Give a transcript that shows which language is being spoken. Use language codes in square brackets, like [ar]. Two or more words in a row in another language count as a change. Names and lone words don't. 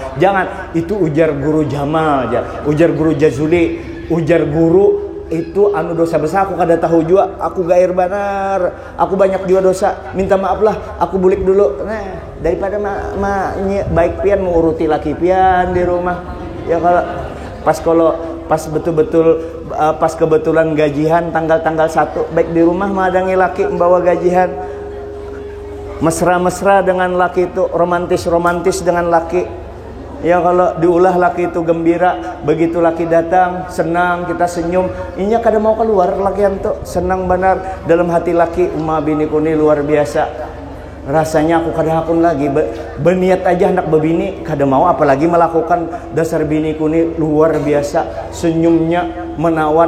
[bjn] Jangan, itu ujar guru Jamal aja, ujar guru Jazuli, ujar guru itu dosa besar. Aku kada tahu juga, aku gair banar, aku banyak juga dosa, minta maaf lah, aku bulik dulu. Nah daripada baik pian menguruti laki pian di rumah ya. Kalau pas betul-betul pas kebetulan gajian tanggal 1 baik di rumah madangi laki membawa gajian, mesra-mesra dengan laki itu, romantis dengan laki ya. Kalau diulah laki itu gembira, begitu laki datang senang, kita senyum, inya kada mau keluar lakian tuh senang benar dalam hati laki. Biniku ni luar biasa, rasanya aku kada hakun lagi berniat aja hendak bebini kada mau, apalagi melakukan dasar biniku ni luar biasa, senyumnya menawan.